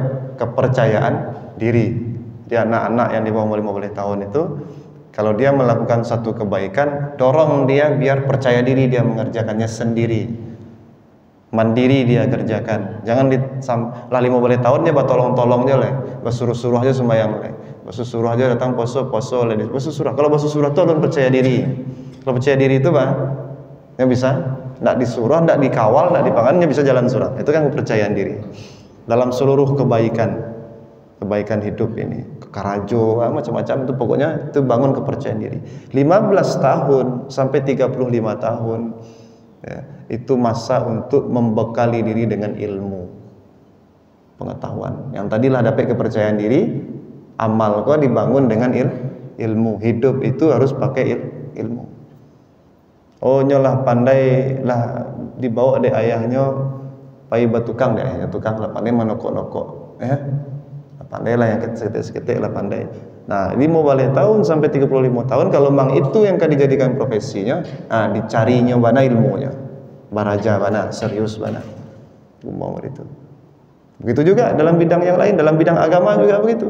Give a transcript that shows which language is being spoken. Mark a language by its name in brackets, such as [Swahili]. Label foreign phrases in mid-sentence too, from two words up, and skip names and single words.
[Indonesian] Kepercayaan diri. Di anak-anak yang di bawah 15 tahun itu, kalau dia melakukan satu kebaikan, dorong dia biar percaya diri dia mengerjakannya sendiri. mandiri dia kerjakan. Jangan lah 15 tahun dia tolong-tolong aja lah, basuruh-suruh aja sembahyang lah, basuruh aja datang poso lah, basuruh. Kalau basuruh itu belum percaya diri. Kalau percaya diri itu yang bisa, nggak disuruh, nggak dikawal, nggak dipangannya bisa jalan surat. Itu kan kepercayaan diri dalam seluruh kebaikan hidup ini, karajo, macam-macam itu, pokoknya itu bangun kepercayaan diri. 15 tahun sampai 35 tahun ya, itu masa untuk membekali diri dengan ilmu, pengetahuan. Yang tadilah dapat kepercayaan diri, amal kok dibangun dengan ilmu. Hidup itu harus pakai ilmu. [Minangkabau] Oh nyolah pandai lah dibawa deh ayahnya pai batukang deh ayahnya, tukang lah pandai menokok-nokok ya. [Indonesian] Pandai lah yang seketik lah pandai. Nah 15 tahun sampai 35 tahun kalau memang itu yang akan dijadikan profesinya, dicarinya mana ilmunya, baraja mana, serius mana, mau itu. Begitu juga dalam bidang yang lain, dalam bidang agama juga begitu.